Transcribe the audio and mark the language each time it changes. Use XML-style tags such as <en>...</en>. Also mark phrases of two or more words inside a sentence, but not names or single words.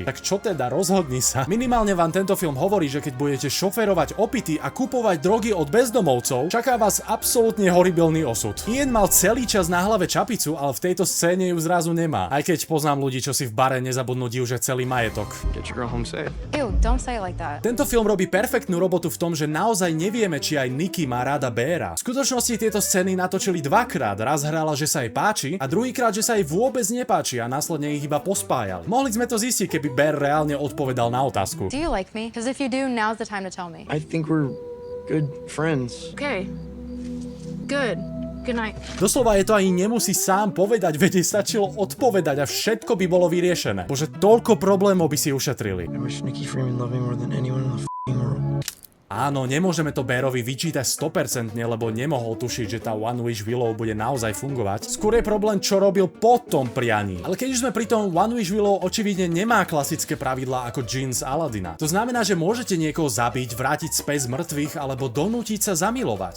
<sk>Tak čo teda, rozhodni sa. Minimálne vám tento film hovorí, že keď budete šoférovať opity a kupovať drogy od bezdomovcov, čaká vás absolútne horibilný osud. Ian mal celý čas na hlave čapicu, ale v tejto scéne ju zrazu nemá. Aj keď poznám ľudí, čo si v bare nezabudnú diuže celý majetok.</sk> <en>Get your girl home safe. Ew, don't say it like that.</en> <sk>Tento film robí perfektnú robotu v tom, že naozaj nevieme, či aj Nikki má rada Beara. V skutočnosti tieto scény natočili dvakrát. Raz hrala, že sa jej páči a druhýkrát, že sa jej vôbec nepáči a následne ich iba pospájali. Mohli sme to zistiť, keby Bear reálne odpovedal na otázku.</sk> <en>Do you like me? Because if you do, now's the time to tell me. I think we're good friends. Okay. Good. Good night.</en> <sk>Doslova je to ani nemusí sám povedať, veď jej stačilo odpovedať a všetko by bolo vyriešené. Bože, toľko problémov by si ušetrili.</sk> <en>I wish Nikki Freeman loved me more than anyone in the f***ing world.</en> <sk>Áno, nemôžeme to Bearovi vyčítať 100%, lebo nemohol tušiť, že tá One Wish Willow bude naozaj fungovať. Skôr je problém, čo robil po tom prianí. Ale keď už sme pri tom, One Wish Willow očividne nemá klasické pravidlá ako džinn z Aladina. To znamená, že môžete niekoho zabiť, vrátiť späť z mŕtvych alebo donútiť sa zamilovať.</sk>